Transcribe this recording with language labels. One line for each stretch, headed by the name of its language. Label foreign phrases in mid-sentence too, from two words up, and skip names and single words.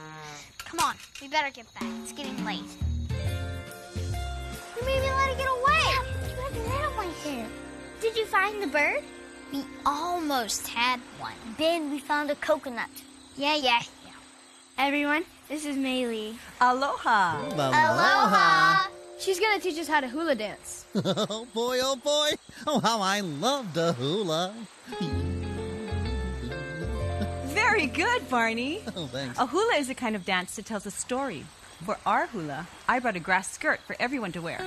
English: Come on, we better get back. It's getting late. You made me let it get away. You have a net on my hair. Did you find the bird? We almost had one. Ben, we found a coconut. Yeah. Everyone, this is Maylee. Aloha. Aloha. She's gonna teach us how to hula dance. Oh, boy, oh, boy. Oh, how I love the hula. Very good, Barney. Oh, thanks. A hula is a kind of dance that tells a story. For our hula, I brought a grass skirt for everyone to wear.